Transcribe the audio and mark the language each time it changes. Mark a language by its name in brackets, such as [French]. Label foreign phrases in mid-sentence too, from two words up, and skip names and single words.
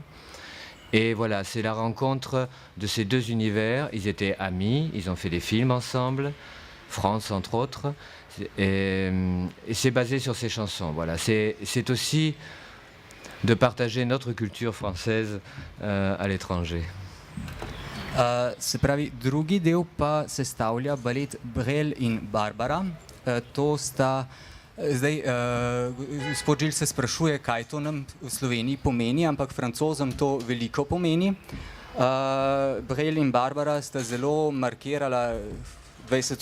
[French] Et voilà, c'est la rencontre de ces 2 univers. Ils étaient amis, ils ont fait des films ensemble, France entre autres, et c'est basé sur ces chansons. Voilà, c'est aussi de partager notre culture française à l'étranger. [Slovenian] Se pravi, drugi del pa sestavlja balet Brel in Barbara. To sta zdaj, gospod Žil se sprašuje, kaj to nam v Sloveniji pomeni, ampak Francozom to veliko pomeni. Brel in Barbara sta zelo markirala 20.